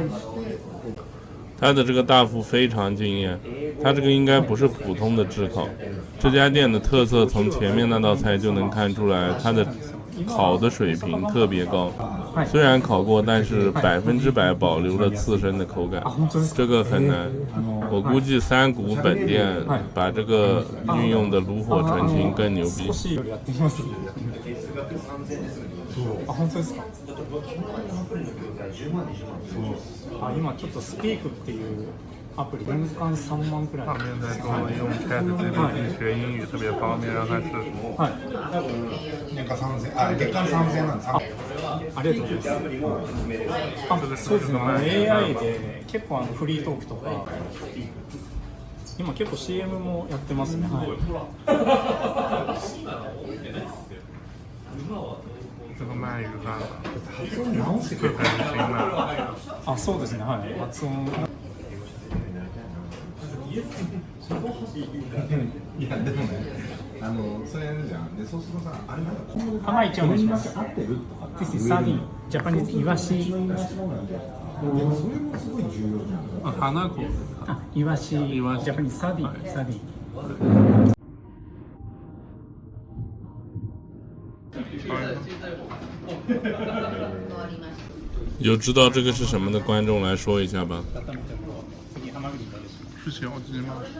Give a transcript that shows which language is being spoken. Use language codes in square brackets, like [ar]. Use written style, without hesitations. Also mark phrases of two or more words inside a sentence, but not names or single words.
[zh] 它的这个大腹非常惊艳，它这个应该不是普通的炙烤，这家店的特色从前面那道菜就能看出来，它的烤的水平特别高，虽然烤过，但是100%保留了刺身的口感，这个很难。我估计三谷本店把这个运用的炉火纯青更牛逼。 [ja] 本当ですか？今ちょっとスピークっていうアプリ年間3万くらい。 [zh] 上面在说用 ChatGPT 学英语特别方便，让他试试。 [ja] はい。年間3000月間3000なんです。ありがとうございます。そうですね。AI で結構フリートークとか今結構 CM もやってますね。はい。 [zh] 这个鳗鱼饭这很新的。 [ja] あ、そうですね。はい。発音。いやでもね、それやるじゃん。でそうするとさ、あれなんか今後ではい、一応お願いします。合ってるとか。 [en] This is sardine. [ja] Japanese イワシ。それもすごい重要じゃん。花子。 [en] イワシ。Japanese sardine。 [zh] 有知道这个是什么的观众来说一下吧。是小鸡吗？